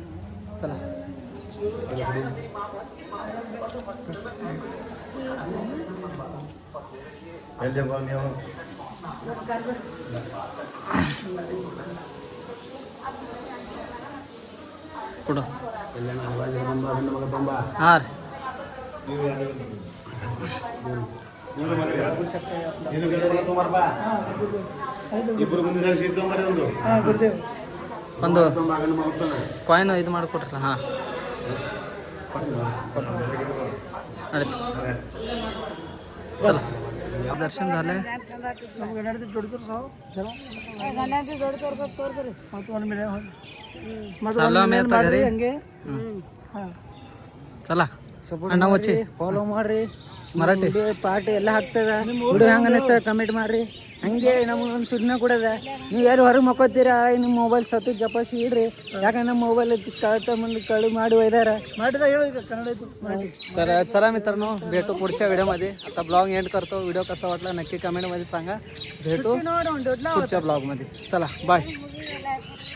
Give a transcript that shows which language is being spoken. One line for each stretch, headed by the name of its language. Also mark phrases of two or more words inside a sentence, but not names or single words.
Marathi: चला पुढं.
Kannada: हार ಒಂದು ಕಾಯಿನ್ ಇದು ಮಾಡಿಕೊಟ್ರಲ್ಲ.
Marathi: ಹಾಂ चला दर्शन झालंय. चाललो आम्ही आता घरी.
Kannada: चला ಅಣ್ಣ ಮಚ್ಚಿ ಫಾಲೋ ಮಾಡ್ರಿ. ಮರಾಠಿ ವಿಡಿಯೋ ಪಾಠ ಎಲ್ಲ ಹಾಕ್ತದ. ವಿಡಿಯೋ ಹೆಂಗ ಅನಿಸ್ತದ ಕಮೆಂಟ್ ಮಾಡ್ರಿ. ಹಂಗೆ ನಮಗೊಂದು ಸುದ್ದಿನ ಕೊಡದ. ನೀವು ಯಾರು ಹೊರಗೆ ಮಕ್ಕೋತೀರಾ, ನಿಮ್ಮ ಮೊಬೈಲ್ ಸತ್ತು ಜಪಾಸಿ ಇಡ್ರಿ. ಯಾಕಂದ್ರೆ ನಮ್ಮ ಮೊಬೈಲ್ ಕಳ್ತ ಮಂದಿ कळू ಮಾಡಿ ಒಯ್ದಾರ.
Marathi: तर चला मित्रांनो, भेटू पुढच्या व्हिडिओमध्ये. आता
English: blog end
Marathi: करतो. व्हिडिओ कसा वाटला नक्की कमेंटमध्ये सांगा. भेटू पुढच्या ब्लॉगमध्ये. चला बाय.